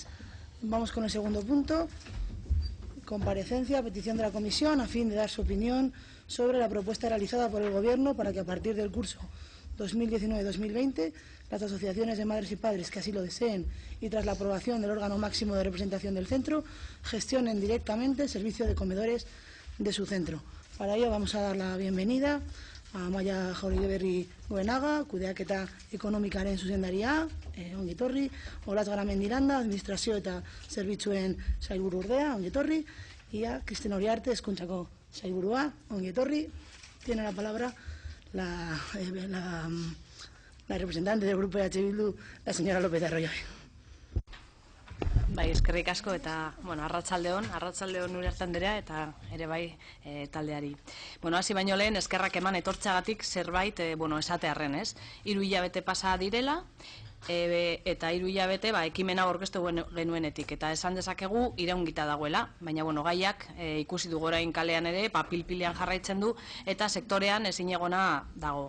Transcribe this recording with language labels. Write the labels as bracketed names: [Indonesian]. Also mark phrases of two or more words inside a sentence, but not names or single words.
[Spanish] Vamos con el segundo punto. Comparecencia a petición de la Comisión a fin de dar su opinión sobre la propuesta realizada por el Gobierno para que a partir del curso 2019-2020 las asociaciones de madres y padres que así lo deseen y tras la aprobación del órgano máximo de representación del centro gestionen directamente el servicio de comedores de su centro. Para ello vamos a dar la bienvenida a Amaia Jauriberri Goenaga, [Basque] kudeaketa ekonomikaren zuzendaria, ongi etorri, [Spanish] Olatz Garamendiranda, [Basque] administrazio eta zerbitzuen sailburu ordea, ongi etorri, [Spanish] y a Cristina Uriarte, [Basque] hezkuntzako sailburua, ongi etorri. [Spanish] Tiene la palabra la representante del grupo de H. Bildu, la señora López de Arroyo. [Basque] Bai, eskerrik asko eta, arratsaldeon Uriarte andrea eta ere bai taldeari. Hasi baino lehen eskerrak eman etortxagatik zerbait esatearren, ez? 3 hilabete pasa direla eta 3 hilabete ekimena aurkeztu genuenetik eta esan dezakegu iraungita dagoela, baina gaiak ikusi dugu orain kalean ere pil-pilean jarraitzen du eta sektorean ezinegona dago.